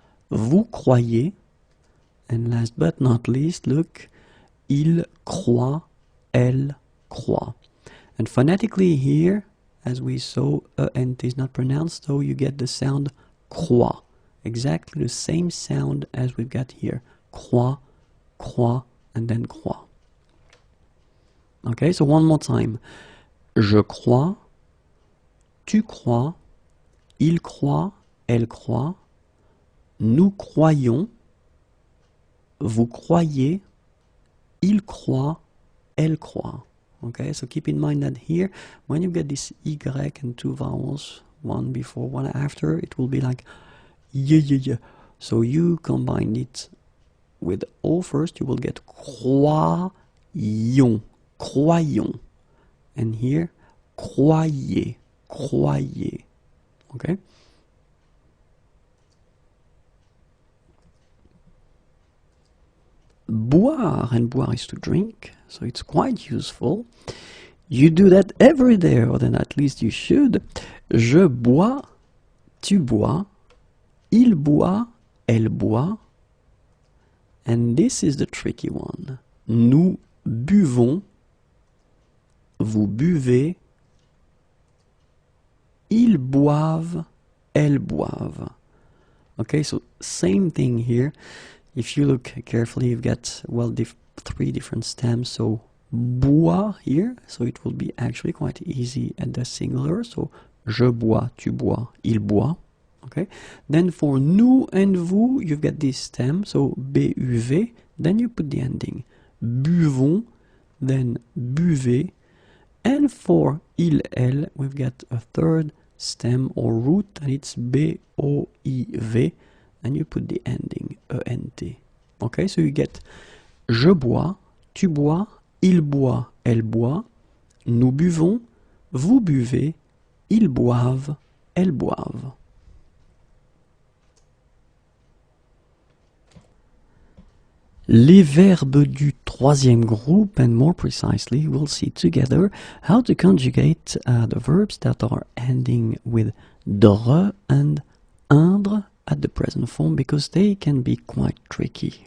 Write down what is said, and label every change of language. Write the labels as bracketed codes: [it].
[fr] Vous croyez, [en] and last but not least, look, [fr] il croit, elle croit. [en] And phonetically here, as we saw, ent is not pronounced, so you get the sound croix, exactly the same sound as we've got here, croix, croix, and then croix. Okay, so one more time. [fr] Je crois, tu crois, il croit, elle croit, nous croyons, vous croyez, il croit, elle croit. [en] Okay, so keep in mind that here, when you get this Y and two vowels, one before, one after, it will be like y. So you combine it with O first, you will get croyons, croyons. And here, croyez, croyez. Okay? Boire, and boire is to drink, so it's quite useful. You do that every day, or then at least you should. [fr] Je bois, tu bois, il boit, elle boit. [en] And this is the tricky one. [fr] Nous buvons, vous buvez, ils boivent, elles boivent. [en] Okay, so same thing here. If you look carefully, you've got, well, three different stems. So bois here, so it will be actually quite easy at the singular. [fr] So je bois, tu bois, il boit. Okay. [en] Then for nous and vous, you've got this stem. So buv, then you put the ending. Buvons, then buvez. And for il, elle, we've got a third stem or root, and it's boiv. And you put the ending, ent. Okay, so you get [fr] je bois, tu bois, il boit, elle boit, nous buvons, vous buvez, ils boivent, elles boivent. Les verbes du troisième groupe, [en] and more precisely, we'll see together how to conjugate the verbs that are ending with dre and indre at the present form, because they can be quite tricky.